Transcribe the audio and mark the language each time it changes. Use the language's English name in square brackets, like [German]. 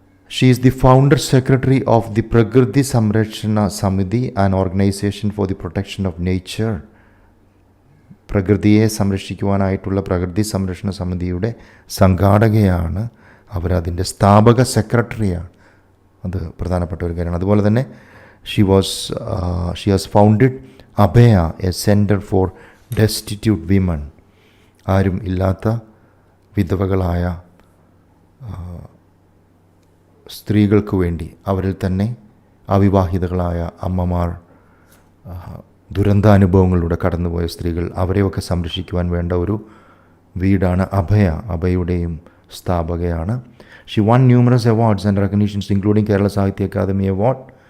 [English] She is the founder secretary of the Prakriti Samrakshana Samiti, an organization for the protection of nature. [Malayalam] പ്രകൃതിയെ സംരക്ഷിക്കുവാനായിട്ടുള്ള പ്രകൃതി സംരക്ഷണ സമിതിയുടെ സംഘാടകയാണ്. അവരതിൻ്റെ സ്ഥാപക സെക്രട്ടറിയാണ്. അത് പ്രധാനപ്പെട്ട ഒരു കാര്യമാണ്. അതുപോലെ തന്നെ [English] she has founded Abhaya, a center for destitute women, [Malayalam] ആരും ഇല്ലാത്ത വിധവകളായ സ്ത്രീകൾക്ക് വേണ്ടി അവരിൽ തന്നെ അവിവാഹിതകളായ അമ്മമാർ, ദുരന്താനുഭവങ്ങളിലൂടെ കടന്നുപോയ സ്ത്രീകൾ, അവരെയൊക്കെ സംരക്ഷിക്കുവാൻ വേണ്ട ഒരു വീടാണ് അഭയ. അഭയുടെയും സ്ഥാപകയാണ്. [English] She won numerous awards and recognitions including Kerala Sahitya Akademi award.